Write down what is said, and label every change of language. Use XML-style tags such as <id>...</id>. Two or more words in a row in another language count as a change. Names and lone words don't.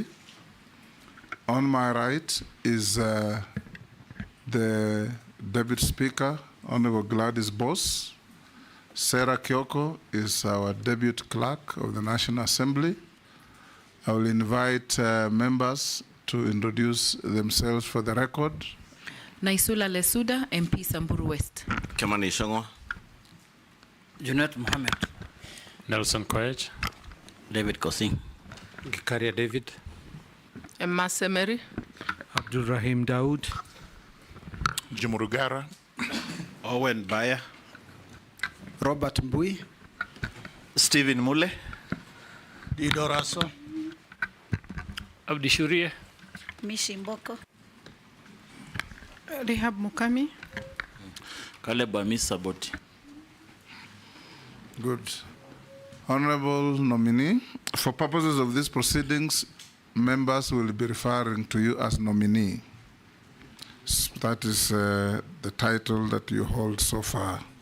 <en>On my right is the Deputy Speaker, Honorable Gladys Boss. Sarah Kyoko is our Deputy Clerk of the National Assembly. I will invite members to introduce themselves for the record. Naisula Lesuda, MP Samburu West. Kimani Shongo. Junet Mohammed. Nelson Koech. David Kosing. Gikaria David. Emma Semeri. Abdul Rahim Daoud. Jumurugara. Owen Baya. Robert Mbui. Stephen Mule. Dido Raso. Abdi Shurie. Mishi Mboko. Rehab Mukami. Caleb Amisa Boti. Good. Honorable nominee, for purposes of these proceedings, members will be referring to you as nominee. That is the title that you hold so far.</en>